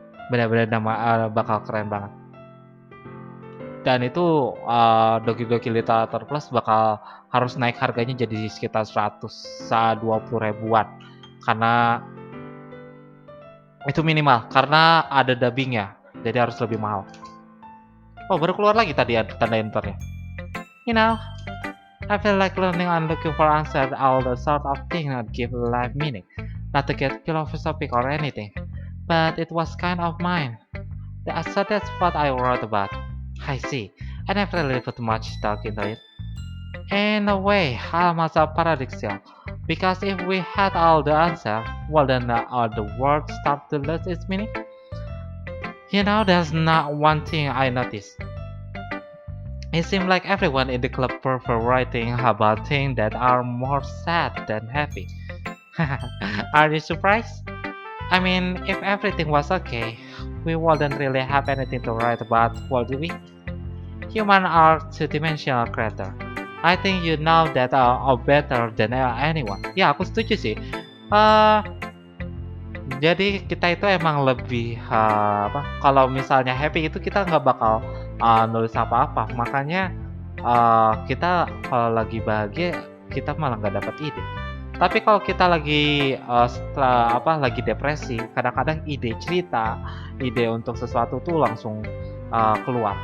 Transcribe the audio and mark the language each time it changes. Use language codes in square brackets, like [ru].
[id] Benar-benar bakal keren banget. Dan itu Doki Doki Literatur Plus bakal harus naik harganya jadi sekitar 120 ribuan karena itu minimal, karena ada dubbingnya, jadi harus lebih mahal. Oh, baru keluar lagi tadi tanda enternya. [en] You know, I feel like learning and looking for answers, all the sort of things that give life meaning. Not to get philosophic or anything, but it was kind of mine. So that's what I wrote about. I see. I never really put much stock into it. In a way, almost paradoxical. Because if we had all the answers, well then all the world start to lose its meaning. You know, there's not one thing I noticed. It seemed like everyone in the club prefer writing about things that are more sad than happy. Are you surprised? I mean, if everything was okay, we wouldn't really have anything to write about, would we? Humans are two-dimensional creature. I think you know that better than anyone. [id] Ya, aku setuju sih. Jadi kita itu emang lebih kalau misalnya happy itu kita nggak bakal nulis apa-apa. Makanya kita kalau lagi bahagia kita malah nggak dapat ide. Tapi kalau kita lagi lagi depresi, kadang-kadang ide cerita, ide untuk sesuatu tuh langsung keluar.